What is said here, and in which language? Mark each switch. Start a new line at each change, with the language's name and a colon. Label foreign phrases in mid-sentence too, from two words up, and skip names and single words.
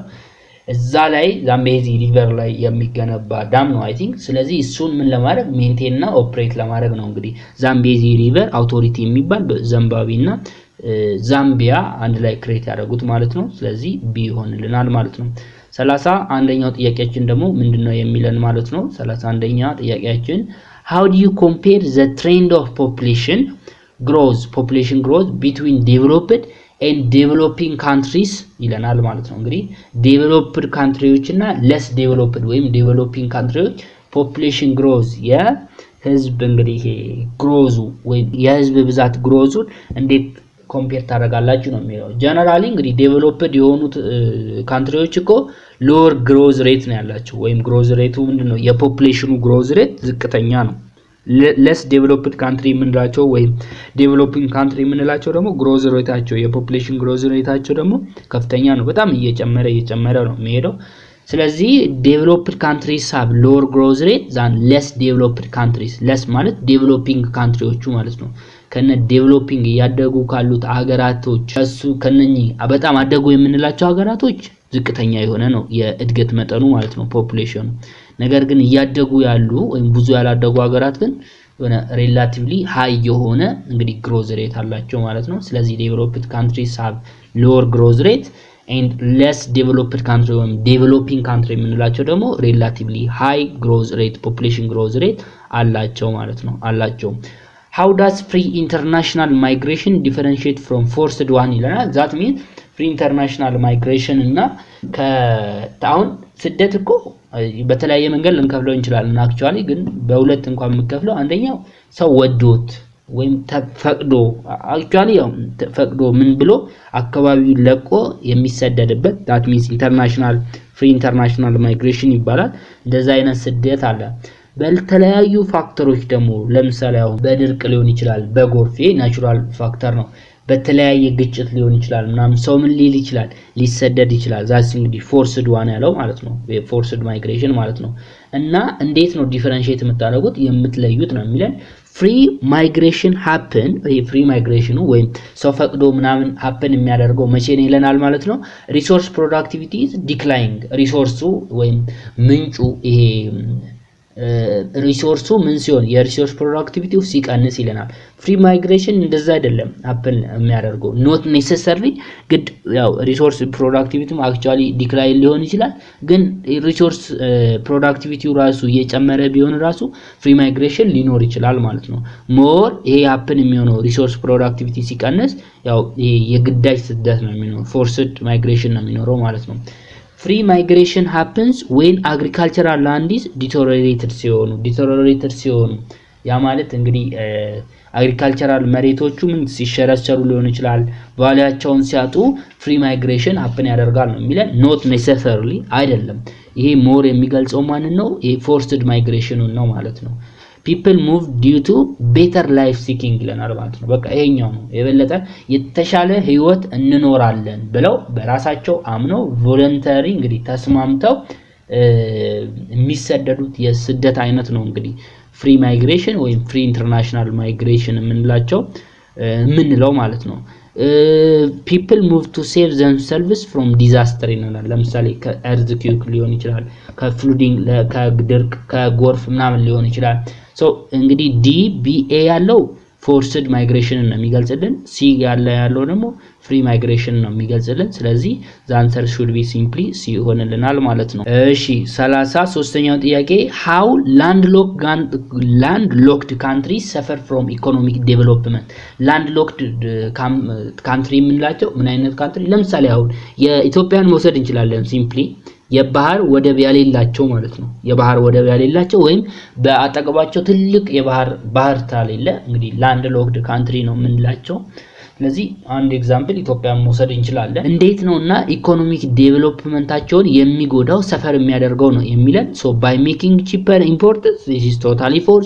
Amharic: እዛ ላይ ዛምቤዚ ሪቨር ላይ የሚገነባ ዳም ነው
English: I think
Amharic: ስለዚህ እሱን ምን ለማድረግ ሜንቴን እና ኦፕሬት ለማድረግ ነው እንግዲህ ዛምቤዚ ሪቨር አውቶሪቲ የሚባል በዚምባብዌና ዛምቢያ አንድ ላይ ክሬት ያደረጉት ማለት ነው ስለዚህ ቢ ይሆንልናል ማለት ነው 31ኛው ጥያቄያችን ደግሞ ምንድነው የሚለን ማለት ነው 31ኛ ጥያቄያችን
English: how do you compare the trend of population growth between developed and developing countries
Amharic: ይለናል ማለት ነው እንግዲህ
English: developed countries
Amharic: እና
English: less developed
Amharic: ወይም
English: developing countries population growth
Amharic: የህዝብ እንግዲህ growth ወይ የህዝብ ብዛት growth እንዴት ኮምፔር ታደርጋላችሁ ነው የሚለው ጀነራሊ እንግዲህ ዴቨሎፕድ የሆኑት ካንትሪዎች እኮ
English: lower growth rate
Amharic: ነው ያላቸው ወይም
English: growth rate
Amharic: ምንድነው የፖፑሌሽኑ
English: growth rate
Amharic: ዝቅተኛ ነው
English: less developed country
Amharic: ምንላቸው ወይም
English: developing country
Amharic: ምንላቸው ደግሞ
English: growth rate
Amharic: የፖፑሌሽን
English: growth rate
Amharic: ደግሞ ከፍተኛ ነው በጣም እየጨመረ ነው የሚሄደው ስለዚህ
English: developed countries have lower growth rate than less developed countries
Amharic: less ማለት developing countryዎቹ ማለት ነው ከነ ዴቨሎፒንግ ያደጉ ካሉት ሀገራቶች እሱ ከነኚ በጣም አደጉ የምንላቸው ሀገራቶች ዝቅተኛ የሆነ ነው የእድገት መጠኑ ማለት ነው ፖፑሌሽኑ ነገር ግን ያደጉ ያሉ ወይም ብዙ ያላደጉ ሀገራት ግን የሆነ
English: relatively high
Amharic: የሆነ እንግዲህ
English: growth rate
Amharic: አላቸው ማለት ነው ስለዚህ
English: developed countries have lower growth rate and less developed country
Amharic: ወይም
English: developing country
Amharic: የምንላቸው ደግሞ
English: relatively high growth rate population growth rate
Amharic: አላቸው ማለት ነው አላቸው
English: How does free international migration differentiate from forced one
Amharic: ይለናል
English: that means free international migration
Amharic: እና ከታውን ስደት እኮ በተለያየ መንገድ ልንከፍለው እንችላለን actually ግን በሁለት እንኳን የምንከፍለው አንደኛው ሰው ወዶት ወይም ተፈቅዶ actually ያው ተፈቅዶ ምን ብሎ አካባቢውን ለቆ የሚሰደድበት
English: that means free international migration
Amharic: ይባላል እንደዛ አይነት ስደት አለ በተለያዩ ፋክተሮች ደግሞ ለምሳሌ አሁን በድርቅ ሊሆን ይችላል በጎርፍ ናቹራል ፋክተር ነው በተለያየ ግጭት ሊሆን ይችላል ምናምን ሰው ምን ሊል ይችላል ሊሰደድ ይችላል ዛስ እንግዲህ
English: forced one
Amharic: ያለው ማለት ነው
English: forced migration
Amharic: ማለት ነው እና እንዴት ነው ዲፈረንሺየት የምታደርጉት የምትለዩት ነው የሚለን
English: free migration
Amharic: happen
English: free migration
Amharic: ወይም ሰው ፈቅዶ ምናምን happen የሚያደርገው መቼ ነው ይለናል ማለት ነው
English: resource productivity is declining
Amharic: ሪሶርሱ ወይም ምንጩ ይሄ ሪሶርሱ ምን ሲሆን የሪሶርስ ፕሮዳክቲቪቲው ሲቀንስ ይለናል
English: free migration
Amharic: እንደዛ አይደለም happen የሚያደርገው
English: not necessarily
Amharic: ግድ ያው
English: resource productivity
Amharic: actually ዲክላይን ሊሆን ይችላል ግን
English: resource productivity
Amharic: ራሱ እየጨመረ ቢሆን ራሱ
English: free migration
Amharic: ሊኖር ይችላል ማለት ነው ሞር ይሄ happen የሚሆነው
English: resource productivity
Amharic: ሲቀንስ ያው ይሄ የግዳጅ ስደት ነው የሚኖረው
English: forced migration
Amharic: ነው የሚኖረው ማለት ነው Free
English: migration happens when agricultural land is deteriorated
Amharic: ሲሆኑ ያ ማለት እንግዲህ agricultural መሬቶቹ ምን ሲሸረሸሩ ሊሆን ይችላል ቫልዩአቸውን ሲያጡ
English: free migration happen
Amharic: ያደርጋል ነው የሚለን
English: not necessarily
Amharic: አይደለም ይሄ ሞር የሚገልጸው ማን ነው ይሄ
English: forced migration
Amharic: ነው ማለት ነው
English: people move due to better life seeking
Amharic: ይለናል ማለት ነው በቃ ይሄኛው ነው የበለጠ የተሻለ ህይወት እንኖራለን ብለው በራሳቸው አምነው ቮለንተሪ እንግዲህ ተስማምተው የሚሰደዱት የስደት አይነት ነው እንግዲህ
English: free migration
Amharic: ወይም
English: free international migration
Amharic: የምንለው ማለት ነው።
English: people move to save themselves from disaster
Amharic: ይሆናል። ለምሳሌ ከኤርዝኩዌክ ሊሆን ይችላል፣ ከፍሉዲንግ ከድርቅ ከጎርፍ ምናምን ሊሆን ይችላል። ሶ እንግዲህ ዲቢኤ ያለው
English: forced migration
Amharic: ነው የሚገልጽልን፣ ሲ ያለው ደግሞ
English: free migration
Amharic: ነው የሚገልጽልን። ስለዚህ
English: the answer should be simply
Amharic: ሲ ይሆንልናል ማለት ነው። እሺ 33ኛው ጥያቄ
English: how landlocked countries suffer from economic development። landlocked country
Amharic: የምንላቸው ምን አይነት ካንትሪ? ለምሳሌ አሁን የኢትዮጵያን መውሰድ እንችላለን። ሲምፕሊ የባህር ወደብ ያሌላቸው ማለት ነው። የባህር ወደብ ያሌላቸው ወይም በአጠገባቸው ትልቅ ባህር ታሌለ እንግዲህ
English: land locked country
Amharic: ነው የምንላቸው። ስለዚህ አንድ ኤግዛምፕል ኢትዮጵያን መውሰድ እንችላለን። እንዴት ነውና ኢኮኖሚክ ዴቨሎፕመንታቸውን የሚጎዳው ሰፈር የሚያደርገው ነው የሚለን። ሶ
English: by making cheaper imports, this is totally false.